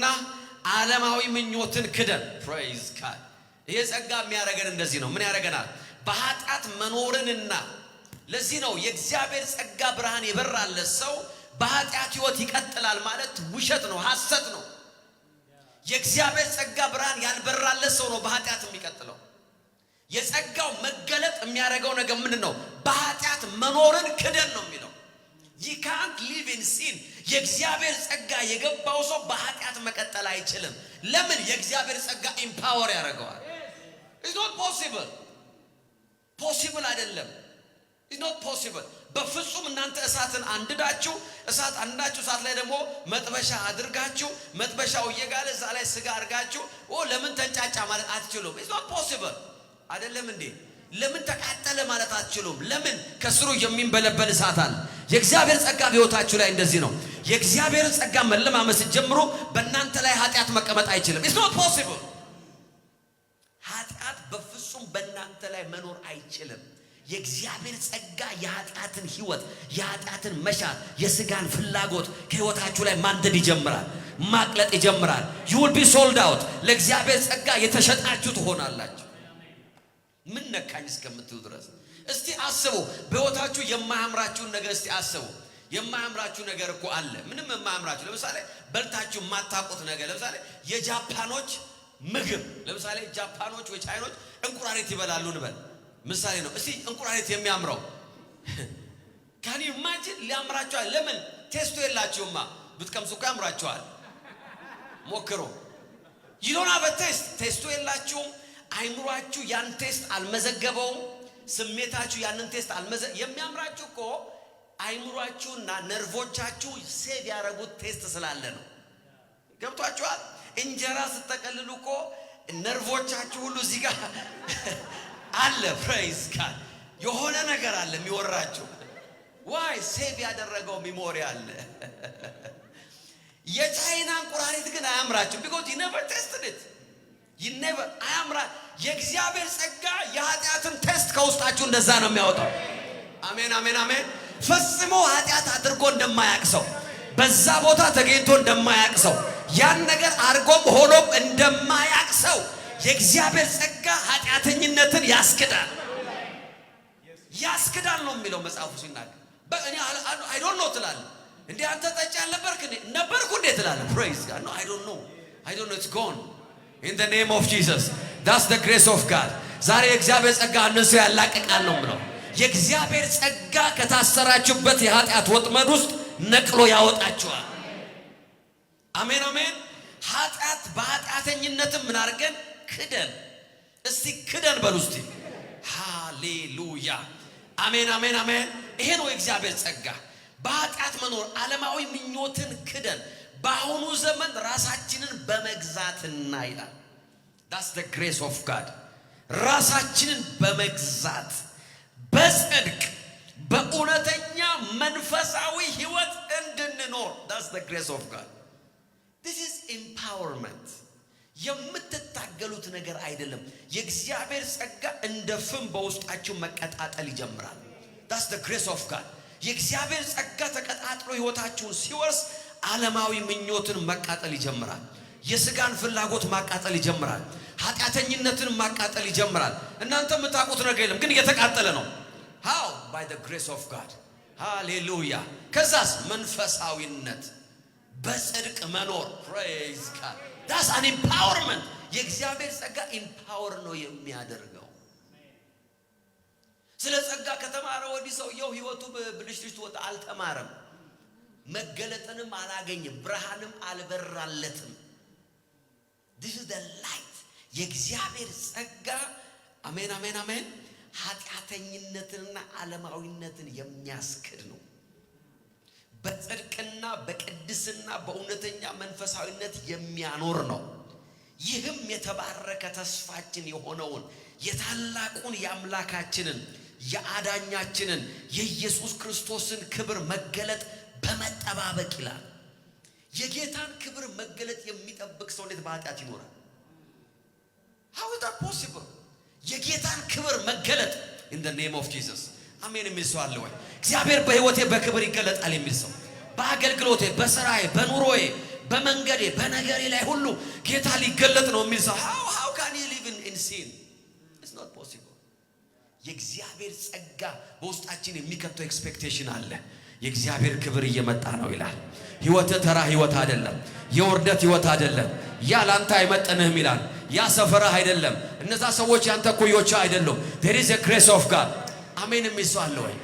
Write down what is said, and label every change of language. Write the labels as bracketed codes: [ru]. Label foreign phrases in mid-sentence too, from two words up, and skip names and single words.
[am] ዓለማዊ ምኞትን ክደን [en] praise God [am] ይሄ ጸጋ የሚያረጋን እንደዚህ ነው ምን ያረጋናል በኃጢአት መኖርንና ለዚህ ነው የእግዚአብሔር ጸጋ ብርሃን ይበራለት ሰው በኃጢአት ህይወት ይቀጥላል ማለት ውሸት ነው ሐሰት ነው የእግዚአብሔር ጸጋ ብርሃን ያልበራለት ሰው ነው በኃጢአት የሚቀጥለው የጸጋው መገለጥ የሚያረጋው ነገር ምንድነው በኃጢአት መኖርን ክደን ነው የሚለው [en] You can't live in sin [am] የእግዚአብሔር ጸጋ የገባው ሰው በኃጢአት መቀጠል አይችልም ለምን የእግዚአብሔር ጸጋ ኢምፓወር ያደርገዋል [en] It's not possible [am] አይደለም [en] It's not [am] possible በፍጹም እናንተ እሳትን አንድዳችሁ እሳት ላይ ደግሞ መጥበሻ አድርጋችሁ መጥበሻው እየጋለ እዛ ላይ ስጋ አድርጋችሁ ለምን ተንጫጫ ማለት አትችሉም [en] It's not possible [am] አይደለም እንዴ ለምን ተቃጠለ ማለት አትችሉም ለምን ከስሩ የሚንበለበል እሳት አለ የእግዚአብሔር ጸጋ በህይወታችሁ ላይ እንደዚህ ነው የእግዚአብሔር ጸጋ መለማመስ ጀምሮ በእናንተ ላይ ኃጢአት መቀመጥ አይችልም [en] It's not possible [am] ኃጢአት በፍጹም በእናንተ ላይ መኖር አይችልም የእግዚአብሔር ጸጋ የኃጢአትን ህይወት የኃጢአትን መሻት የስጋን ፍላጎት ከህይወታችሁ ላይ ማንደድ ይጀምራል ማቅለጥ ይጀምራል [en] You will be sold out [am] ለእግዚአብሔር ጸጋ የተሸጣችሁ ትሆናላችሁ ምን ነካኝ እስከምትሉ ድረስ እስቲ አስቡ በህይወታችሁ የማያምራችሁን ነገር እስቲ አስቡ የማያምራችሁ ነገር እኮ አለ ምንም የማያምራችሁ ለምሳሌ በልታችሁ ማታቆት ነገር ለምሳሌ የጃፓኖች ምግብ ለምሳሌ ጃፓኖች ወይ ቻይኖች እንቁራሪት ይበላሉ እንበል ምሳሌ ነው እስቲ እንቁራሪት የሚያምረው [en] Can you imagine [am] ሊያምራችሁ ለምን ቴስቱ የላችሁማ ብትቀምሱ እኮ ያምራችኋል ሞክሩ [en] You don't have a taste [am] ቴስቱ የላችሁም አይምሯችሁ ያን ቴስት አልመዘገበውም ስሜታችሁ ያንን ቴስት የሚያምራችሁ እኮ አይምሯችሁና ነርቮቻችሁ ሴቭ ያደረጉት ቴስት ስላለ ነው። ገብቷችኋል? እንጀራ ስትጠቀልሉ እኮ ነርቮቻችሁ ሁሉ እዚህ ጋር አለ። [en] praise God [am] የሆነ ነገር አለ የሚወራችሁ። ዋይ ሴቭ ያደረገው ሚሞሪ አለ። የቻይና እንቁራሪት ግን አያምራችሁ። [en] because you never tested it. you never [am] አያምራ። የእግዚአብሔር ጸጋ የኃጢአትን ቴስት ከውስጣችሁ እንደዛ ነው የሚያወጣው። አሜን አሜን አሜን። ፈጽሞ ኃጢአት አድርጎ እንደማያቅሰው በዛ ቦታ ተገኝቶ እንደማያቅሰው ያን ነገር አርጎም ሆኖም እንደማያቅሰው የእግዚአብሔር ጸጋ ኃጢአተኝነትን ያስክዳል ነው የሚለው መጽሐፉ ሲናገር። በእኔ [en] I don't know [am] ትላለህ እንዴ? አንተ ጠጪ አልነበርክ ነበርኩ እንዴ ትላለህ? [en] praise God. No, I don't know, it's gone in the name of Jesus. That's the grace of God. [am] ዛሬ የእግዚአብሔር ጸጋ እነሱ ያላቅቃል ነው የምለው። የእግዚአብሔር ጸጋ ከታሰራችሁበት የኃጢአት ወጥመድ ውስጥ ነቅሎ ያወጣችኋል። አሜን አሜን። ኃጢአት በኃጢአተኝነትም ምን አድርገን ክደን፣ እስቲ ክደን በሉ እስቲ። ሃሌሉያ አሜን አሜን አሜን። ይሄ ነው የእግዚአብሔር ጸጋ። በኃጢአት መኖር ዓለማዊ ምኞትን ክደን በአሁኑ ዘመን ራሳችንን በመግዛትና ይላል። [en] that's the grace of God። [am] ራሳችንን በመግዛት በጽድቅ በእውነተኛ መንፈሳዊ ህይወት እንድንኖር [en] that's the grace of God። this is empowerment። [am] የምትታገሉት ነገር አይደለም። የእግዚአብሔር ጸጋ እንደ ፍም በውስጣችሁ መቀጣጠል ይጀምራል። [en] that's the grace of God። [am] የእግዚአብሔር ጸጋ ተቀጣጥሎ ህይወታችሁን ሲወርስ ዓለማዊ ምኞትን ማቃጠል ይጀምራል። የስጋን ፍላጎት ማቃጠል ይጀምራል። ኃጢአተኝነትን ማቃጠል ይጀምራል። እናንተ የምታውቁት ነገር የለም ግን እየተቃጠለ ነው። [en] how by the grace of God። [am] ሃሌሉያ። ከዛስ መንፈሳዊነት በጽድቅ መኖር [en] praise God። that's an empowerment። [am] የእግዚአብሔር ጸጋ ኢምፓወር ነው የሚያደርገው። ስለ ጸጋ ከተማረ ወዲህ ሰውየው ህይወቱ ብልሽልሽ ወጣ አልተማረም። መገለጥንም አላገኘም። ብርሃንም አልበራለትም። [en] this is the light። [am] የእግዚአብሔር ጸጋ አሜን አሜን አሜን ኃጢአተኝነትንና ዓለማዊነትን የሚያስክድ ነው። በጽድቅና በቅድስና በእውነተኛ መንፈሳዊነት የሚያኖር ነው። ይህም የተባረከ ተስፋችን የሆነውን የታላቁን የአምላካችንን የአዳኛችንን የኢየሱስ ክርስቶስን ክብር መገለጥ በመጠባበቅ ይላል። የጌታን ክብር መገለጥ የሚጠብቅ ሰው እንዴት በኃጢአት ይኖራል? [en] how is that possible? [am] የጌታን ክብር መገለጥ [en] in the name of Jesus። [am] አሜን የሚል ሰው አለ ወይ? እግዚአብሔር በህይወቴ በክብር ይገለጣል የሚል ሰው፣ በአገልግሎቴ፣ በስራዬ፣ በኑሮዬ፣ በመንገዴ፣ በነገሬ ላይ ሁሉ ጌታ ሊገለጥ ነው የሚል ሰው [en] how can you live in sin? It's not possible። [am] የእግዚአብሔር ጸጋ በውስጣችን የሚከተው ኤክስፔክቴሽን አለ። የእግዚአብሔር ክብር እየመጣ ነው ይላል። ህይወት ተራ ህይወት አይደለም። የውርደት ህይወት አይደለም። ያ ላንተ አይመጥንህም ይላል። ያ ሰፈራህ አይደለም። እነዛ ሰዎች ያንተ ኩዮች አይደሉም። [en] there is a grace of God። [am] አሜን የሚል ሰው አለ ወይ?